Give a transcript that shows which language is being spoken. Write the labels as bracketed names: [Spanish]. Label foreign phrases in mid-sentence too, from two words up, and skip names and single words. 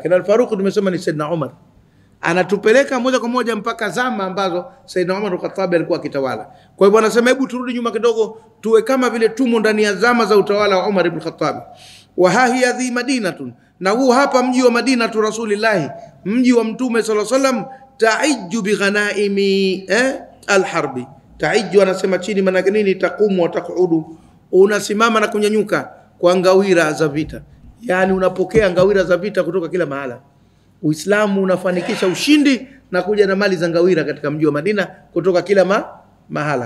[Swahili] Na al-Faruqi tumesema ni Sayyidina Umar, anatupeleka moja kwa moja mpaka zama ambazo Sayyidina Umar al-Khattab alikuwa akitawala. Kwa hivyo anasema hebu turudi nyuma kidogo, tuwe kama vile tumo ndani ya zama za utawala wa Umar ibn Khattab. [Arabic] Wa hiya dhi madinatun, [Swahili] na huu hapa mji wa Madina [Arabic] tu Rasulillah, [Swahili] mji wa Mtume [Arabic] sallallahu alaihi wasallam, ta'ijju bi ghanaimi al-harbi. [Swahili] Ta'ijju anasema chini maana nini? [Arabic] Taqumu wa taqudu, [Swahili] unasimama na kunyanyuka kwa ngawira za vita, yani unapokea ngawira za vita kutoka kila mahala. Uislamu unafanikisha ushindi na kuja na mali za ngawira katika mji wa Madina kutoka kila mahala.